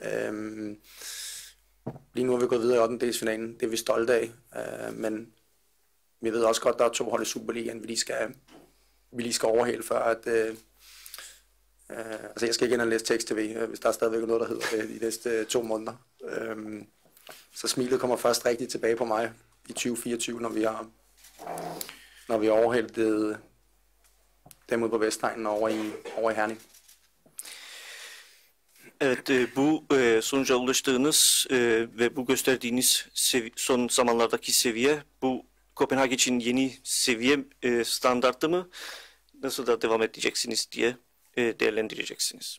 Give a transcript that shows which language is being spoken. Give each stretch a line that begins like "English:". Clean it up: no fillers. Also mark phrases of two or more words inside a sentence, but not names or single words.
Danish: Lige nu er vi gået videre i 8. delsfinalen, det er vi stolte af, men vi ved også godt, at der er 2 hold i Superligaen, vi lige skal overhale før, at altså jeg skal ikke ind og læse tekst-tv, hvis der er stadigvæk noget, der hedder det de næste 2 måneder. Så smilet kommer først rigtig tilbage på mig i 2024, når vi har overhældt dem ud på Vestegnen over i Herning.
Turkish: Evet, bu sonuca ulaştığınız ve bu gösterdiğiniz son zamanlardaki seviye, bu Kopenhag için yeni seviye standartı mı? Nasıl da devam edeceksiniz diye değerlendireceksiniz.